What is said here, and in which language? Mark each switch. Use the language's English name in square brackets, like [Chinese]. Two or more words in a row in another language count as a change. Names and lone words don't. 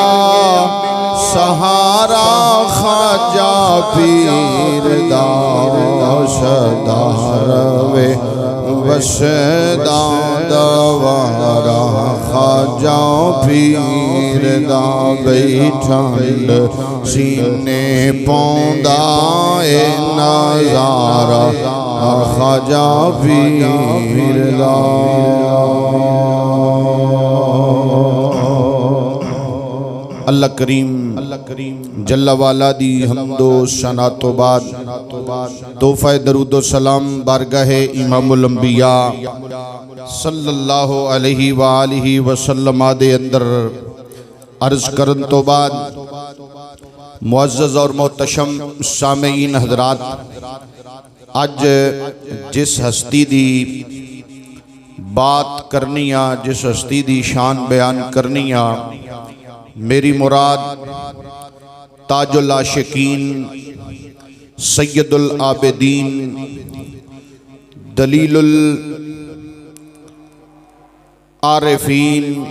[Punjabi] سہارا خواجہ پیردا سدا روے وسدا دوارا خواجہ پیر دا بئی ٹھنڈ سینے پوندا اے نظارا خواجہ پیر دا. اللہ کریم [Arabic] جل وعلا [Punjabi] دی حمد و ثنا تو بعد تحفہ درود و سلام بارگاہِ امام الانبیاء [Arabic] صلى الله عليه وآله وسلم [Punjabi] دے اندر عرض کرن تو بعد [Urdu] معزز اور محتشم سامعین حضرات, [Punjabi] اج جس ہستی دی بات کرنی آ، جس ہستی دی شان بیان کرنی آ، میری مراد تاج العاشقین سید العابدین دلیل العارفین